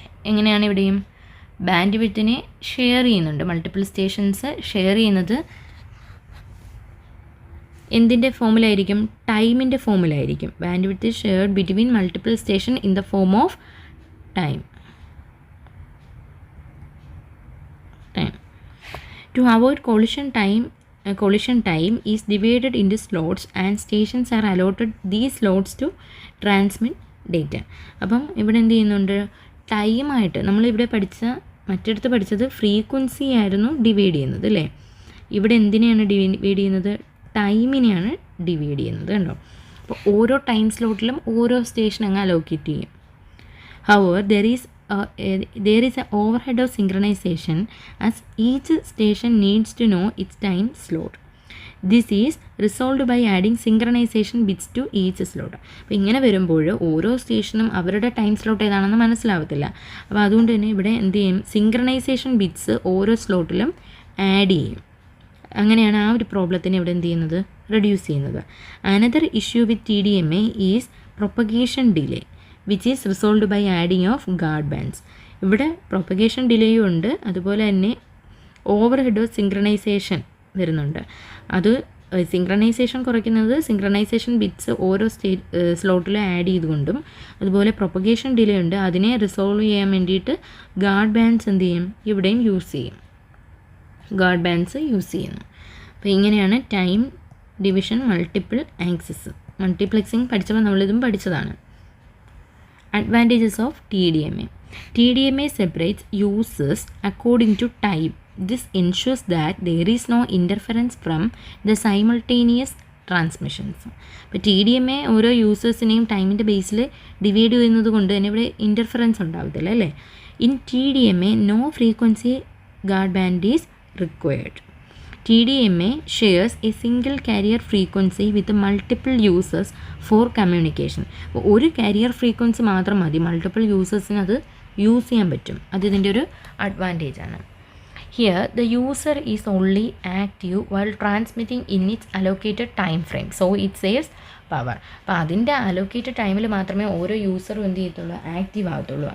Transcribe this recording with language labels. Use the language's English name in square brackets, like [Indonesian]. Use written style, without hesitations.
[Malayalam] എങ്ങനെയാണ് ഇവിടെയും band വിഡ്ത്തിനെ share ചെയ്യുന്നുണ്ട്, മൾട്ടിപ്പിൾ സ്റ്റേഷൻസ് ഷെയർ ചെയ്യുന്നത് എന്തിൻ്റെ ഫോമിലായിരിക്കും, ടൈമിൻ്റെ ഫോമിലായിരിക്കും. [English] Bandwidth is shared between multiple station in the form of time. To avoid collision time is divided into slots and stations are allotted these slots to transmit data. [Malayalam] അപ്പം ഇവിടെ എന്ത് ചെയ്യുന്നുണ്ട്, ടൈമായിട്ട് നമ്മളിവിടെ മറ്റിടത്ത് പഠിച്ചത് frequency ആയിരുന്നു ഡിവൈഡ് ചെയ്യുന്നത് അല്ലേ. ഇവിടെ എന്തിനെയാണ് ഡിവൈഡ് ചെയ്യുന്നത്, ടൈമിനെയാണ് ഡിവൈഡ് ചെയ്യുന്നത് കണ്ടോ. അപ്പോൾ ഓരോ ടൈം സ്ലോട്ടിലും ഓരോ സ്റ്റേഷൻ അങ്ങ് അലോക്കേറ്റ് ചെയ്യും. [English] However, there is an overhead of synchronization as each station needs to know its time slot. This is resolved by adding synchronization bits to each slot. [Malayalam] അപ്പോൾ ഇങ്ങനെ വരുമ്പോൾ ഓരോ സ്റ്റേഷനും അവരുടെ ടൈം സ്ലോട്ട് ഏതാണെന്ന് മനസ്സിലാവത്തില്ല. അപ്പോൾ അതുകൊണ്ട് തന്നെ ഇവിടെ എന്ത് ചെയ്യും, സിങ്ക്രണൈസേഷൻ ബിറ്റ്സ് ഓരോ സ്ലോട്ടിലും ആഡ് ചെയ്യും. അങ്ങനെയാണ് ആ ഒരു പ്രോബ്ലത്തിനെ ഇവിടെ എന്ത് ചെയ്യുന്നത്, റെഡ്യൂസ് ചെയ്യുന്നത്. [English] Another issue with TDMA is propagation delay which is resolved by adding of guard bands. [Malayalam] ഇവിടെ പ്രൊപ്പഗേഷൻ ഡിലേയും ഉണ്ട്, അതുപോലെ തന്നെ ഓവർ ഹെഡ് ഓഫ് സിങ്ക്രണൈസേഷൻ വരുന്നുണ്ട്. അത് സിങ്ക്രണൈസേഷൻ കുറയ്ക്കുന്നത് സിങ്ക്രണൈസേഷൻ ബിറ്റ്സ് ഓരോ സ്ലോട്ടിലും ആഡ് ചെയ്തുകൊണ്ടും, അതുപോലെ പ്രൊപ്പഗേഷൻ ഡിലേ ഉണ്ട്, അതിനെ റിസോൾവ് ചെയ്യാൻ വേണ്ടിയിട്ട് ഗാർഡ് ബാൻഡ്സ് എന്ത് ചെയ്യും, ഇവിടെയും യൂസ് ചെയ്യും, ഗാർഡ് ബാൻഡ്സ് യൂസ് ചെയ്യുന്നു. അപ്പോൾ ഇങ്ങനെയാണ് ടൈം ഡിവിഷൻ മൾട്ടിപ്പിൾ ആക്സസ്. മൾട്ടിപ്ലെക്സിങ് പഠിച്ചപ്പോൾ നമ്മളിതും പഠിച്ചതാണ്. [English] Advantages of TDMA. TDMA separates users according to time. This ensures that there is no interference from the simultaneous transmissions. [Malayalam] അപ്പോൾ TDMA ഓരോ യൂസേഴ്സിനെയും ടൈമിൻ്റെ ബേസിൽ ഡിവൈഡ് ചെയ്യുന്നത് കൊണ്ട് തന്നെ ഇവിടെ ഇൻ്റർഫറൻസ് ഉണ്ടാവത്തില്ല അല്ലേ. [English] In TDMA no frequency guard band is required. TDMA shares a single carrier frequency with multiple users for communication. [Malayalam] ഒരു കാരിയർ ഫ്രീക്വൻസി മാത്രം മതി, മൾട്ടിപ്പിൾ യൂസേഴ്സിന് അത് യൂസ് ചെയ്യാൻ പറ്റും. അത് ഇതിൻ്റെ ഒരു അഡ്വാൻറ്റേജ് ആണ്. [English] Here the user is only active while transmitting in its allocated time frame, so it saves power. [Malayalam] അപ്പോൾ അതിൻ്റെ അലോക്കേറ്റഡ് ടൈമിൽ മാത്രമേ ഓരോ യൂസറും എന്ത് ചെയ്യത്തുള്ളൂ, ആക്റ്റീവ് ആകത്തുള്ളൂ.